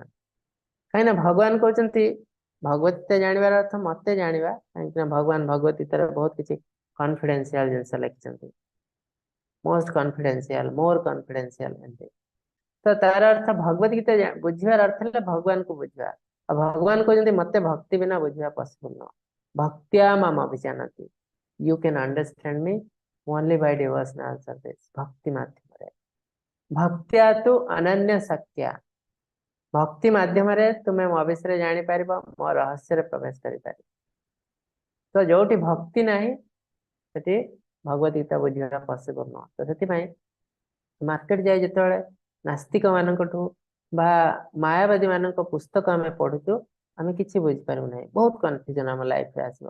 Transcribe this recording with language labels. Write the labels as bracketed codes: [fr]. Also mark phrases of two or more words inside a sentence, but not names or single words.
[or] କାହିଁକିନା ଭଗବାନ କହୁଛନ୍ତି ଭଗବତ ଗୀତା ଜାଣିବାର ଅର୍ଥ ମତେ ଜାଣିବା, କାହିଁକିନା ଭଗବାନ ଭଗବତ ଗୀତାରେ ବହୁତ କିଛି କନଫିଡେନ୍ସିଆଲ ଜିନିଷ ଲେଖିଛନ୍ତି, [en] most confidential, more confidential [or] ଏମିତି। ତ ତାର ଅର୍ଥ ଭଗବତ ଗୀତା ବୁଝିବାର ଅର୍ଥ ହେଲା ଭଗବାନଙ୍କୁ ବୁଝିବା। ଆଉ ଭଗବାନ କହୁଛନ୍ତି ମତେ ଭକ୍ତି ବିନା ବୁଝିବା ପସିବଲ ନୁହଁ। [sa] ଭକ୍ତ୍ୟା ମାମ ଅଭିଜାନତି, [en] you can understand me only by devotional service, [or] ଭକ୍ତି ମାଧ୍ୟମରେ। ଭକ୍ତ୍ୟା ତୁ ଅନନ୍ୟ ସତ୍ୟା, ଭକ୍ତି ମାଧ୍ୟମରେ ତୁମେ ମୋ ବିଷୟରେ ଜାଣିପାରିବ, ମୋ ରହସ୍ୟରେ ପ୍ରବେଶ କରିପାରିବ। ତ ଯୋଉଠି ଭକ୍ତି ନାହିଁ ସେଠି ଭଗବତ ଗୀତା ବୁଝିବା ପସିବଲ ନୁହଁ। ତ ସେଥିପାଇଁ ମାର୍କେଟ ଯାଇ ଯେତେବେଳେ ନାସ୍ତିକ ମାନଙ୍କଠୁ ବା ମାୟାବାଦୀ ମାନଙ୍କ ପୁସ୍ତକ ଆମେ ପଢୁଛୁ, ଆମେ କିଛି ବୁଝିପାରିବୁ ନାହିଁ, ବହୁତ କନଫ୍ୟୁଜନ ଆମ ଲାଇଫରେ ଆସିବ।